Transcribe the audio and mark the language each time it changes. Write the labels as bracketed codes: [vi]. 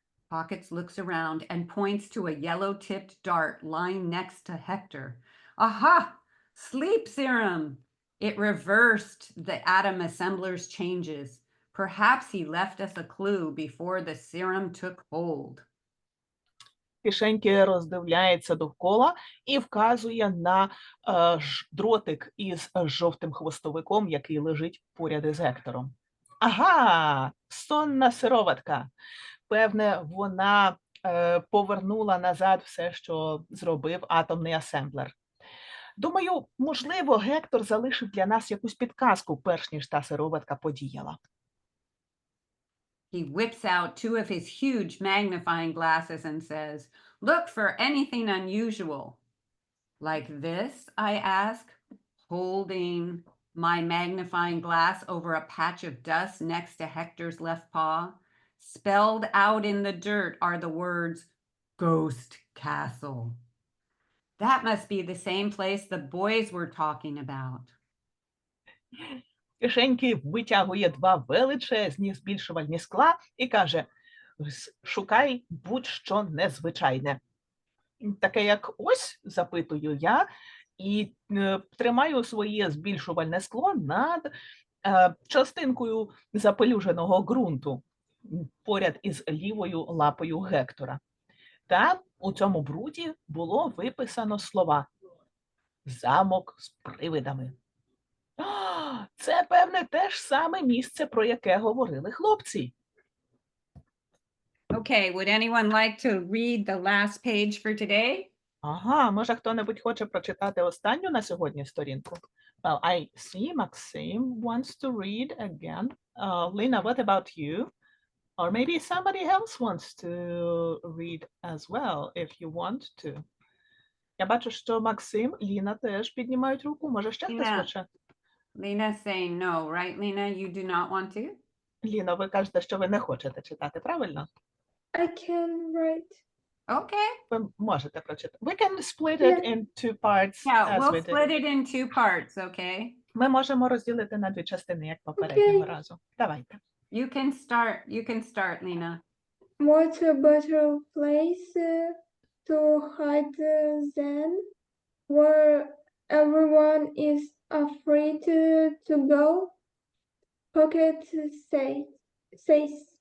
[en] Pockets looks around and points to a yellow-tipped dart lying next to Hector. Aha! Sleep serum! It reversed the atom assembler's changes. Perhaps he left us a clue before the serum took hold. [uk] Кишеньки роздивляється довкола і вказує на дротик із жовтим хвостовиком, який лежить поряд із Гектором. Ага, сонна сироватка. Певне, вона повернула назад все, що зробив атомний асемблер. Думаю, можливо, Гектор залишив для нас якусь підказку, перш ніж та сироватка подіяла. [en] He whips out two of his huge magnifying glasses and says, "Look for anything unusual." Like this, I ask, holding my magnifying glass over a patch of dust next to Hector's left paw. Spelled out in the dirt are the words, Ghost Castle. That must be the same place the boys were talking about. [uk] Кишеньки витягує два величезні збільшувальні скла і каже: шукай будь-що незвичайне. Таке як ось, запитую я, і тримаю своє збільшувальне скло над частинкою запелюженого ґрунту поряд із лівою лапою Гектора. Там у цьому бруді було виписано слова «Замок з привидами». Це, певне, те ж саме місце, про яке говорили хлопці. [en] Okay, would anyone like to read the last page for today? [uk] Ага, може хто-небудь хоче прочитати останню на сьогодні сторінку? [en] Well, I see Maxim wants to read again. Lina, what about you? Or maybe somebody else wants to read as well, if you want to. [uk] Я бачу, що Максим, Ліна теж піднімають руку. Може ще хтось Ліна. хоче? [en] Lina's saying no, right, Lina? You do not want to? [uk] Ліно, ви кажете, що ви не хочете читати, правильно? [en] I can write. Okay. [uk] Ви можете прочитати. [en] We can split it in two parts. Yeah, as we'll we did. split it in two parts, okay? [uk] Ми можемо розділити на дві частини, як попереднього Окей. разу. Давайте. [en] You can start, Lina. What a better place to hide than where everyone is afraid to go? Pocket says.